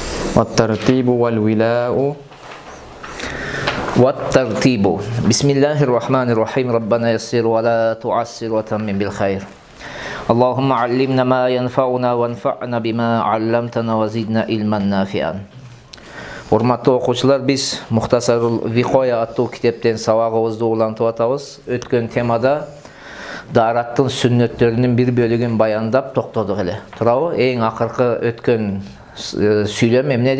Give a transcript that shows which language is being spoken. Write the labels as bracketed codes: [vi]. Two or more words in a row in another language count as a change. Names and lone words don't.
[ar] والترتيب والولاء والترتيب. بسم الله الرحمن الرحيم. ربنا يسر ولا تعسر وتمم بالخير. اللهم علمنا ما ينفعنا وانفعنا بما علمتنا وزدنا علما نافعا. [ky] Урматтуу окуучулар, биз Мухтасарул Викоя аттуу китептен сабагыбызды улантып атабыз. Өткөн темада дараттын сүннөттөрүнүн бир бөлүгүн баяндап токтодук эле. Туурабы? Эң акыркы өткөн сүйлөм эмнеде?